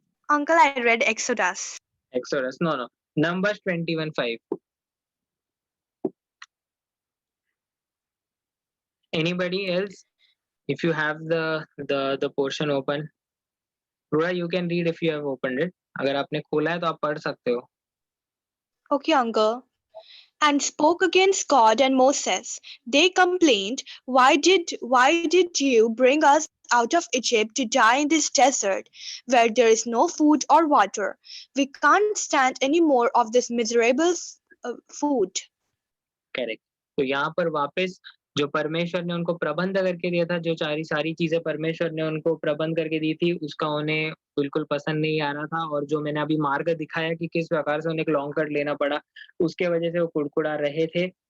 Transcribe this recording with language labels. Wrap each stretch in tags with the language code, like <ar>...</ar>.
<en>Uncle, I read Exodus. Exodus? No. Numbers 21:5. Anybody else? If you have the portion open, Rura, you can read if you have opened it.</en> <hi>अगर आपने खोला है तो आप पढ़ सकते हो.</hi> <en>Okay, uncle. And spoke against God and Moses. They complained, why did you bring us out of Egypt to die in this desert where there is no food or water? We can't stand any more of this miserable food. Correct.</en> <hi>तो यहाँ पर वापस जो परमेश्वर ने उनको प्रबंध करके दिया था, जो सारी चीजें परमेश्वर ने उनको प्रबंध करके दी थी, उसका उन्हें बिल्कुल पसंद नहीं आ रहा था. और जो मैंने अभी मार्ग दिखाया कि किस प्रकार से उन्हें एक लॉन्ग कट लेना पड़ा, उसके वजह से वो कुड़कुड़ा रहे थे.</hi>